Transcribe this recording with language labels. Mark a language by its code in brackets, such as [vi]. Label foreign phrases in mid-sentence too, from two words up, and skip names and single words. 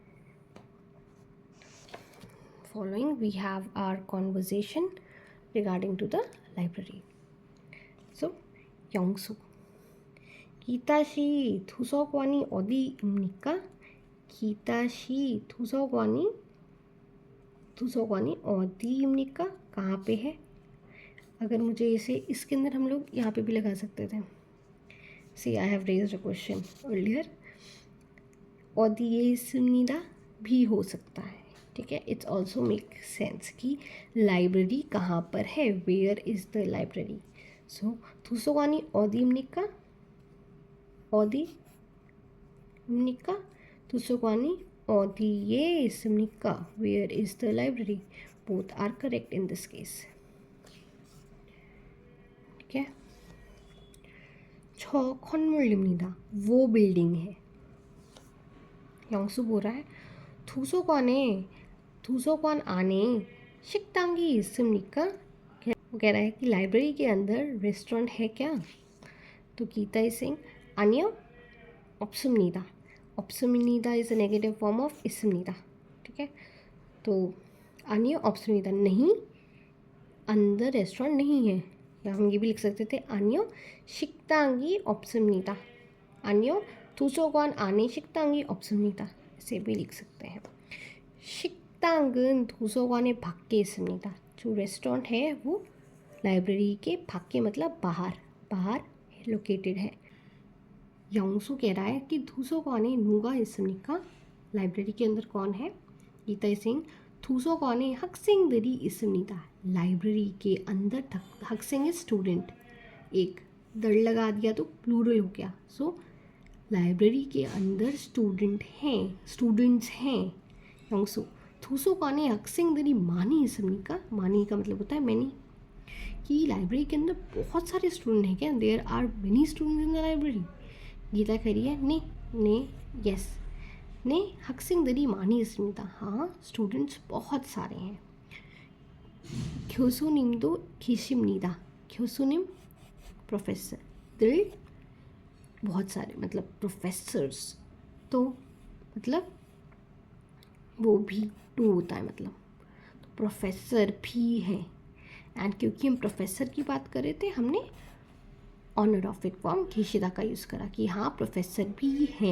[en] following we have our conversation regarding to the library. [ko] सो 영수, 기타시 도서관이 어디입니까? 기타시 도서관이 어디입니까, [hi] कहाँ पे है. अगर मुझे इसे इसके अंदर हम लोग यहाँ पे भी लगा सकते थे. [en] see I have raised a question earlier. [ko] 어디에 있습니다 [hi] भी हो सकता है, ठीक है. [en] it's also make sense [hi] कि लाइब्रेरी कहाँ पर है, [en] where is the library. [ko] सो 도서관이 어디입니까, 어디입니까. 도서관이 어디에 있습니까, [en] where is the library. both are correct in this case, [hi] ठीक है. [ko] 저 건물입니다. [hi] वो बिल्डिंग है. 영수 बोल रहा है [ko] 도서관 안에 식당이 있습니까? [hi] वो कह रहा है कि लाइब्रेरी के अंदर रेस्टोरेंट है क्या? [en] तो गीता is saying [ko] 아니요 없습니다. [hi] 없습니다 [en] is a negative form of [hi] 있습니다. ठीक है, तो [ko] 아니요 없습니다 [hi] नहीं, अंदर रेस्टोरेंट नहीं है. या हम ये भी लिख सकते थे [ko] 아니요 식당이 없습니다. 아니요 도서관 안에 식당이 없습니다. [hi] ऐसे भी लिख सकते हैं. [ko] 식당은 도서관의 밖에 있습니다. [hi] जो रेस्टोरेंट है वो लाइब्रेरी के 밖에 मतलब बाहर लोकेटेड है. 영수 कह रहा है कि [ko] 도서관에 누가 있습니까? [hi] लाइब्रेरी के अंदर कौन है? [ko] गीता सिंह 도서관에 학생들이 있습니다. [hi] लाइब्रेरी के अंदर 학생 [en] is student, [hi] एक दड़ लगा दिया तो प्लूरल हो गया. सो लाइब्रेरी के अंदर स्टूडेंट्स हैं. [ko] 영수 도서관에 학생들이 많이 있습니까? [hi] 많이 का मतलब होता है मैनी, कि लाइब्रेरी के अंदर बहुत सारे स्टूडेंट हैं क्या? [en] there are many students in the library. [ko] गीता [hi] कह रही है [ko] ने यस ने 학생들이 많이 있습니다. [hi] हाँ स्टूडेंट्स बहुत सारे हैं. [ko] 교수님도 계십니다. [hi] 교수님 प्रोफेसर, बहुत सारे मतलब प्रोफेसर्स, तो मतलब वो भी टू होता है मतलब, तो प्रोफेसर भी है. एंड क्योंकि हम प्रोफेसर की बात कर रहे थे हमने [en] honorific form [hi] 계시다 का यूज़ करा कि हाँ प्रोफेसर भी हैं.